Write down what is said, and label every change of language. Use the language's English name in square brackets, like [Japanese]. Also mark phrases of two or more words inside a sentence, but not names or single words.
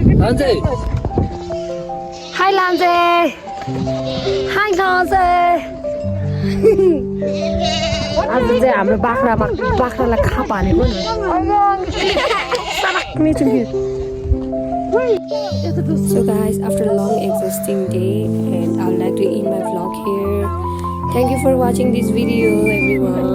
[English] Hi Lanze. Hi Lanze. [Nepali] आज चाहिँ हाम्रो बाख्रालाई खाप हानेको नि [English] So guys, after a long exhausting day, and I would like to end my vlog here. Thank you for watching this video, everyone.